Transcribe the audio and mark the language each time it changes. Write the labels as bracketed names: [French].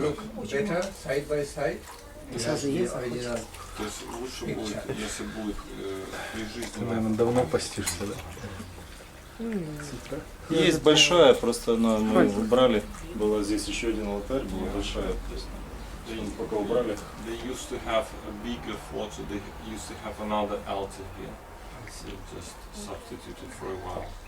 [English] look better side by side. As the original. [Russian] То есть лучше будет, если будет прижизненная. Наверное, давно постишься, да? Есть большая, просто мы убрали. Было здесь еще один алтарь, была большая. То есть, пока убрали. [English] They used to have a bigger photo, they used to have another altar here. So just substituted for a while.